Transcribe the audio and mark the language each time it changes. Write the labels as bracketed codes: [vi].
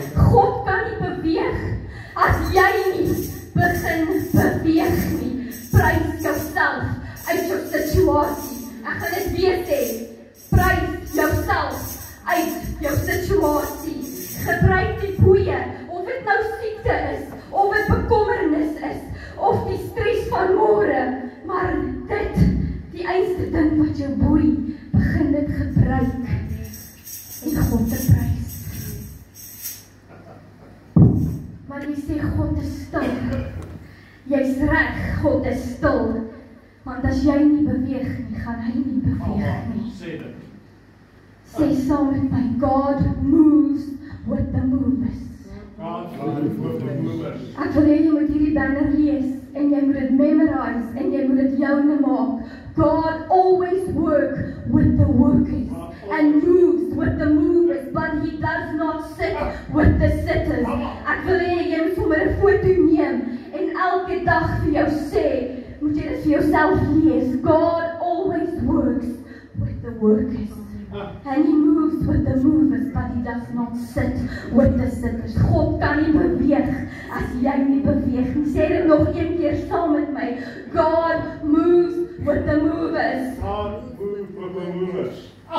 [af] God kan nie beweeg as jy nie begin beweeg nie. Prys jouself uit jou situasie. Ek gaan dit weer sê. Prys jouself uit jou situasie. Gebruik die boeie, of dit nou siekte is, of dit bekommernis is, of die stres van môre, maar die einste ding wat jou boei, begin dit gebruik en God te prys. Maar jy sê God is stil. Jy's reg, God is stil. Want as jy nie beweeg nie, gaan hy nie beweeg nie. Sê saam met my, [en] God moves with the movers. [af] Ek wil hê jy moet hierdie banner lees, en jy moet dit memorize, en jy moet dit joune maak. [en] God always works with the workers, and moves with the movers, but he does not sit with the sitters. [af] Ek wil hê jy moet sommer 'n foto neem, en elke dag vir jou sê, moet jy dit vir jouself lees. [en] God always works with the workers. And he moves with the movers, but he does not sit with the sitters. [af] God kan nie beweeg as jy nie beweeg nie. Sê dit nog een keer saam met my. [en] God moves with the movers. God moves with the movers.